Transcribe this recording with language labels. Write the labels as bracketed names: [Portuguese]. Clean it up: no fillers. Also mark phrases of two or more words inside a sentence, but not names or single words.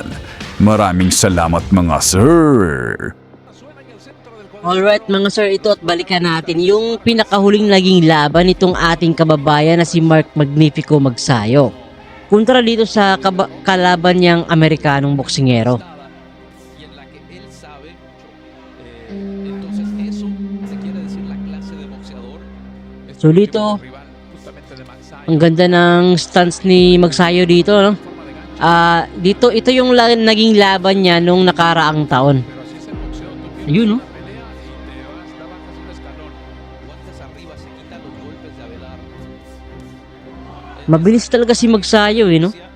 [Filipino] Maraming salamat mga sir! Alright mga sir, ito at balikan natin yung pinakahuling naging laban nitong ating kababayan na si Mark Magnifico Magsayo. Kontra dito sa kalaban niyang Amerikanong boksingero. [Spanish] Y en la que él sabe mucho. Entonces eso te quiere decir la clase de boxeador. [Filipino] So dito, ang ganda ng stance ni Magsayo dito, no? Dito, ito yung naging laban niya nung nakaraang taon. Ayun, no? Mabilis talaga si Magsayo, no?